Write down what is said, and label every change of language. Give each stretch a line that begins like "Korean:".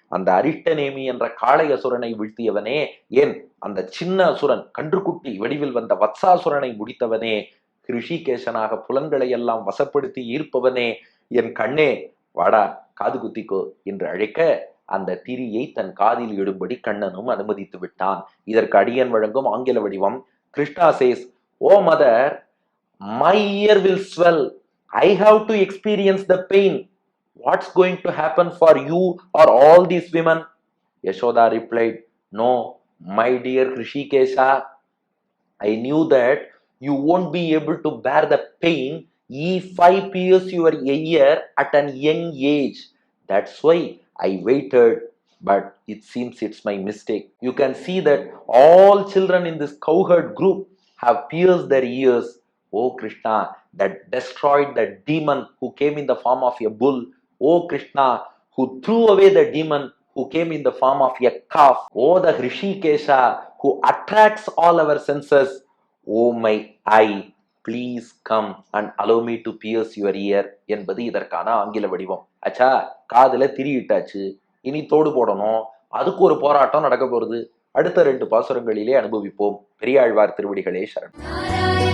Tamil: அந்த அரிட்டநேமி என்ற காளை அசுரனை வீழ்த்தியவனே, ஏன் அந்த சின்ன அசுரன் கன்றுக்குட்டி வடிவில் வந்த வத்சாசுரனை முடித்தவனே, ரிஷிகேசனாக புலன்களை எல்லாம் வசப்படுத்தி ஈர்ப்பவனே, என் கண்ணே வாடா காது குத்திக்கோ என்று அழைக்க அந்த திரியை தன் காதில் இடும்படி கண்ணனும் அனுமதித்து விட்டான். இதற்கு அடியன் வழங்கும் ஆங்கில வடிவம்.
English: Krishna says, oh mother, my ear will swell. I have to experience the pain. What's going to happen for you or all these women? Yashoda replied, no, my dear Hrishikesha, I knew that you won't be able to bear the pain if I pierce your ear at an young age. That's why I waited, but it seems it's my mistake. You can see that all children in this cowherd group have pierced their ears. Oh Krishna, that destroyed the demon who came in the form of a bull. Oh Krishna, who threw away the demon who came in the form of a calf. Oh the Hrishikesha who attracts all our senses. Oh my eye, please come and allow me to pierce your ear
Tamil: என்பது இதற்கான ஆங்கில வடிவம். அச்சா, காதுல திரியிட்டாச்சு, இனி தோடு போடணும். அதுக்கு ஒரு போராட்டம் நடக்க போறது. அடுத்த 2 பாசுரங்களிலே அனுபவிப்போம். பெரியாழ்வார் திருவடிகளே சரணம்.